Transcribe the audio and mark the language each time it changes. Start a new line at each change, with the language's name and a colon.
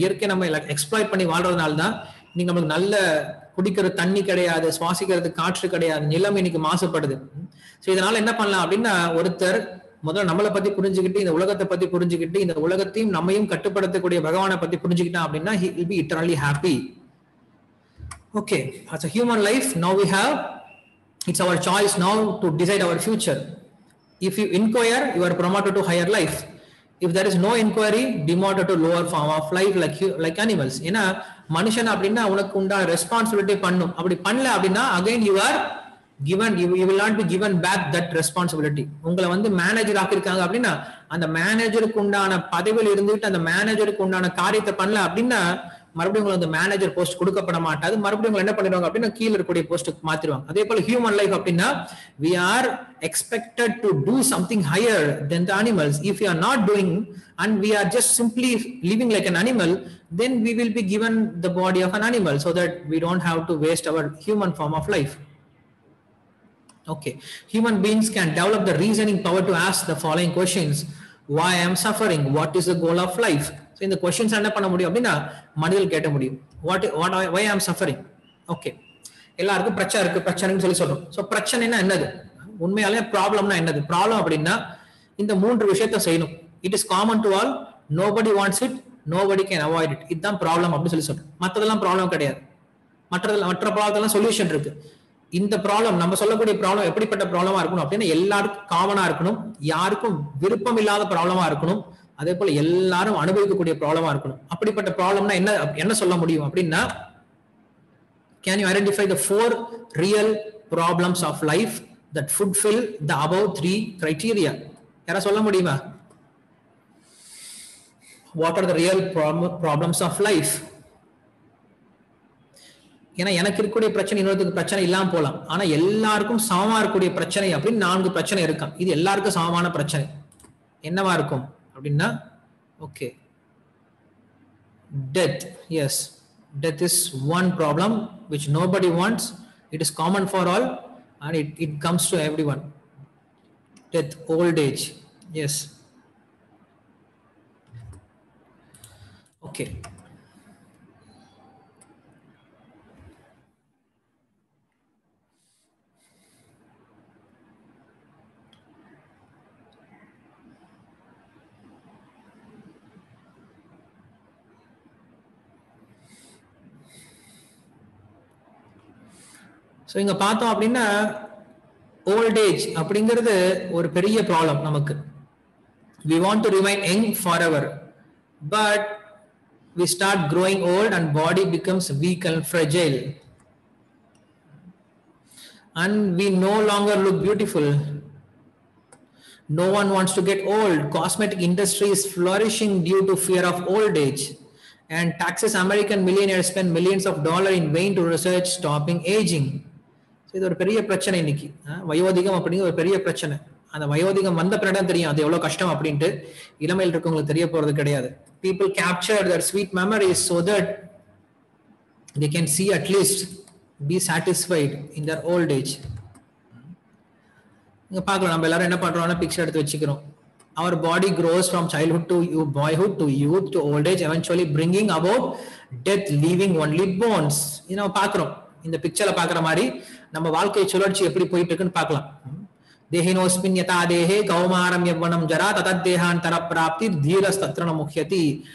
Tamil: இயற்கை நம்ம எக்ஸ்ப்ளாய்ட் பண்ணி வாழ்றதுனால தான் இன்னைக்கு நம்மளுக்கு நல்ல குடிக்கிற தண்ணி கிடையாது, சுவாசிக்கிறது காற்று கிடையாது, நிலம் இன்னைக்கு மாசுபடுது. ஸோ இதனால என்ன பண்ணலாம் அப்படின்னா, ஒருத்தர் முதல்ல நம்மளை பத்தி புரிஞ்சுக்கிட்டு, இந்த உலகத்தை பத்தி புரிஞ்சுக்கிட்டு, இந்த உலகத்தையும் நம்மையும் கட்டுப்படுத்தக்கூடிய பகவானை பத்தி புரிஞ்சுக்கிட்டான் அப்படின்னா
English: he will be eternally happy. Okay, as a human life, now we have, it's our choice now to decide our future. If you inquire, you are promoted to higher life. If there is no inquiry, demoted to lower form of life like animals.
Tamil: ஏன்னா மனுஷன் அப்படின்னா உனக்கு உண்டான responsibility பண்ணும். அப்படி பண்ணல அப்படின்னா
English: again you are given, you will not be given back that responsibility.
Tamil: உங்களை வந்து மேனேஜர் ஆக்கிருக்காங்க அப்படின்னா அந்த மேனேஜருக்கு உண்டான பதவியில் இருந்துட்டு அந்த மேனேஜருக்கு உண்டான காரியத்தை பண்ணல அப்படின்னா மறுபடியும் உங்களுக்கு அந்த மேனேஜர் போஸ்ட் கொடுக்கப்பட மாட்டாது. மறுபடியும் என்ன பண்ணிடுவாங்க அப்படின்னா கீழே இருக்கக்கூடிய போஸ்ட்டுக்கு மாத்திடுவாங்க. அதே போல ஹியூமன் லைஃப் அப்படின்னா
English: we are expected to do something higher than the animals. If we are not doing and we are just simply living like an animal, then we will be given the body of an animal so that we don't have to waste our human form of life. Okay, human beings can develop the reasoning power to ask the following questions: why I am suffering, what is the goal of life?
Tamil: So இந்த questions என்ன பண்ண முடியும் அப்படின்னா மனிதர்கள் கேட்க முடியும்.
English: why I am suffering.
Tamil: Okay, எல்லாருக்கும் பிரச்சனைன்னு சொல்லி சொல்றோம். ஸோ பிரச்சனைனா என்னது, உண்மையாலே ப்ராப்ளம்னா என்னது? ப்ராப்ளம் அப்படின்னா இந்த 3 விஷயத்த செய்யணும்.
English: It is common to all, nobody wants it, nobody can avoid it.
Tamil: இதுதான் ப்ராப்ளம் அப்படின்னு சொல்லி சொல்றோம். மற்றதெல்லாம் ப்ராப்ளம் கிடையாது. மற்ற ப்ராப்ளத்தெல்லாம் சொல்யூஷன் இருக்கு. இந்த ப்ராப்ளம், நம்ம சொல்லக்கூடிய ப்ராப்ளம் எப்படிப்பட்ட ப்ராப்ளமா இருக்கணும் அப்படின்னா எல்லாருக்கும் காமனா இருக்கணும், யாருக்கும் விருப்பம் இல்லாத ப்ராப்ளமா இருக்கணும், அதே போல எல்லாரும் அனுபவிக்கக்கூடிய ப்ராப்ளமா இருக்கணும். அப்படிப்பட்ட ப்ராப்ளம்னா என்ன சொல்ல முடியும் அப்படின்னா,
English: can you identify the 4 real problems of life that fulfill the above 3 criteria?
Tamil: யாரா சொல்ல முடியுமா?
English: What are the real problems of life?
Tamil: ஏன்னா எனக்கு இருக்கக்கூடிய பிரச்சனை இன்னொருத்துக்கு பிரச்சனை இல்லாம போலாம், ஆனா எல்லாருக்கும் சமமா இருக்கக்கூடிய பிரச்சனை அப்படின்னு 4 பிரச்சனை இருக்காம். இது எல்லாருக்கும் சமமான பிரச்சனை என்னவா இருக்கும் அப்படின்னா, okay,
English: death. Yes, death is one problem which nobody wants. It is common for all and it comes to everyone. Death, old age. Yes. Okay.
Tamil: So இங்க பார்த்தோம் அப்படின்னா ஓல்ட் ஏஜ் அப்படிங்கிறது ஒரு பெரிய ப்ராப்ளம் நமக்கு.
English: We want to remain young forever, but we start growing old and body becomes weak and fragile, and we no longer look beautiful. No one wants to get old. Cosmetic industry is flourishing due to fear of old age, and Texas American millionaires spend millions of dollars in vain to research stopping aging.
Tamil: இது ஒரு பெரிய பிரச்சனை இன்னைக்கு. வயோதிகம் அப்படிங்கிற ஒரு பெரிய பிரச்சனை. அந்த வயோதிகம் வந்த பிறகு தெரியும் அது எவ்வளவு கஷ்டம் அப்படின்ட்டு. இளமையில் இருக்கவங்களுக்கு தெரிய போறது கிடையாது.
English: People capture their sweet memories so that they can see at least be satisfied in their old age.
Tamil: இங்க பார்க்கலாம் நம்ம எல்லாரும் என்ன பண்றோம்னா பிக்சர் எடுத்து வச்சுக்கிறோம்.
English: Our body grows from childhood to boyhood to youth to old age, eventually bringing about death, leaving only bones.
Tamil: இது நம்ம பார்க்கிறோம். இந்த பிக்சர்ல பாக்குற மாதிரி நம்ம வாழ்க்கை சுழற்சி எப்படி போயிட்டு இருக்குன்னு பார்க்கலாம்.
Sanskrit: தேஹினோஸ்மின் யதா தேஹே கௌமாரம் யவ்வனம் ஜரா ததத்தேஹாந்தர பிராப்தி தீரஸ்தத்ரன முக்யதி.